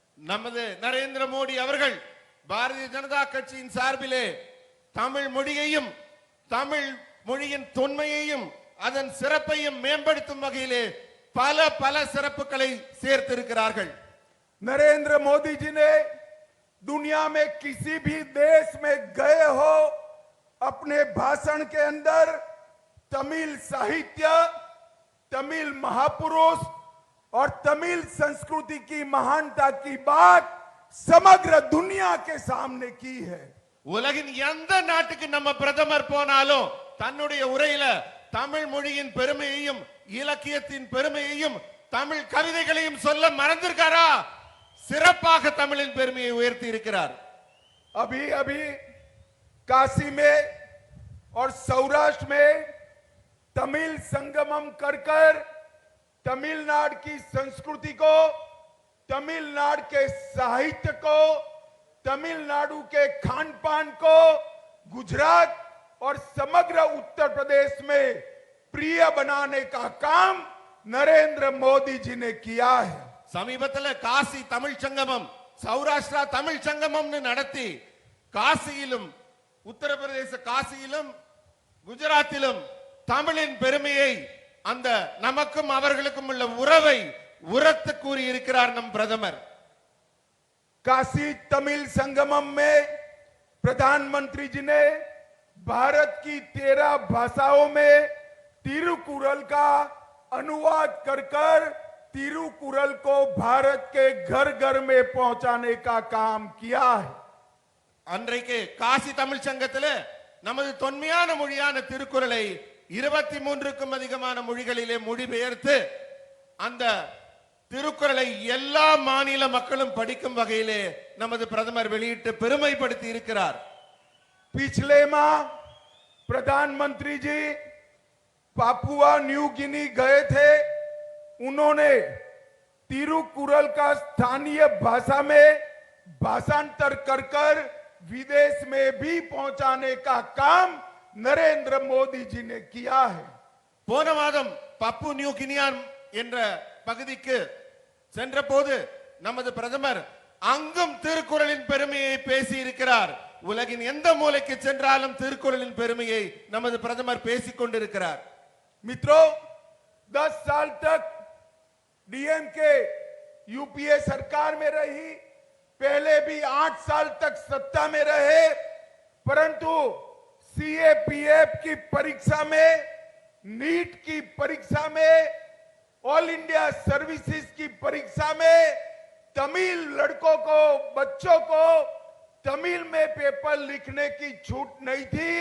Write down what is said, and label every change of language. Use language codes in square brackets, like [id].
[ta] நமது நரேந்திர மோடி அவர்கள் பாரதிய ஜனதா கட்சியின் சார்பிலே தமிழ் மொழியையும் தமிழ் மொழியின் தொன்மையையும் அதன் சிறப்பையும் மேம்படுத்தும் வகையிலே பல பல சிறப்புகளை சேர்த்திருக்கிறார்கள். [hi] नरेंद्र मोदी जी ने दुनिया में किसी भी देश में गए हो, अपने भाषण के अंदर तमिल साहित्य, तमिल महापुरुष और तमिल संस्कृति की महानता की बात समग्र दुनिया के सामने की है। [ta] உலகின் எந்த நாட்டுக்கு நம்ம பிரதமர் போனாலும் தன்னுடைய உரையில தமிழ் மொழியின் பெருமையையும் இலக்கியத்தின் பெருமையையும் தமிழ் கவிதைகளையும் சொல்ல மறந்திருக்காரா? சிறப்பாக தமிழின் பெருமையை உயர்த்தி இருக்கிறார். [hi] अभी अभी काशी में और सौराष्ट्र में तमिल संगमम कर तमिलनाडु की संस्कृति को, तमिलनाडु के साहित्य को, तमिलनाडु के खान पान को गुजरात और समग्र उत्तर प्रदेश में प्रिय बनाने का काम नरेंद्र मोदी जी ने किया है। [ta] சமீபத்தில் காசி தமிழ் சங்கமம், சௌராஷ்டிரா தமிழ் சங்கமம்னு நடத்தி காசியிலும் உத்தரப்பிரதேச காசியிலும் குஜராத்திலும் தமிழின் பெருமையை, அந்த நமக்கும் அவர்களுக்கும் உள்ள உறவை உரத்து கூறி இருக்கிறார் நம் பிரதமர். [hi] काशी तमिल संगमम में प्रधानमंत्री जी ने भारत की 13 भाषाओं में तिरुकुरल का अनुवाद कर तिरुकुरल को भारत के घर घर में पहुंचाने का काम किया है। [ta] அன்றைக்கு காசி தமிழ் சங்கத்தில் நமது தொன்மையான மொழியான திருக்குறளை 23க்கும் அதிகமான மொழிகளிலே மொழிபெயர்த்து அந்த திருக்குறளை எல்லா மாநில மக்களும் படிக்கும் வகையிலே நமது பிரதமர் வெளியிட்டு பெருமைப்படுத்தி இருக்கிறார். [hi] पिछले माह प्रधानमंत्री जी पापुआ न्यू गिनी गए थे. उन्होंने तिरुकुरल का स्थानीय भाषा में भाषांतर कर विदेश में भी पहुंचाने का काम नरेंद्र मोदी जी ने किया है. [ta] போன மாதம் பப்பு நியூ கினியான் என்ற பகுதிக்கு சென்ற போது நமது பிரதமர் அங்கும் திருக்குறளின் பெருமையை பேசி இருக்கிறார். உலகின் எந்த மூலைக்கு சென்றாலும் திருக்குறளின் பெருமையை நமது பிரதமர் பேசிக் கொண்டிருக்கிறார். [hi] मित्रों, 10 साल तक डीएमके यूपीए सरकार में रही, पहले भी 8 साल तक सत्ता में रहे, परंतु सीएपीएफ की परीक्षा में, नीट की परीक्षा में, ऑल इंडिया सर्विसेज की परीक्षा में तमिल लड़कों को, बच्चों को तमिल में पेपर लिखने की छूट नहीं थी.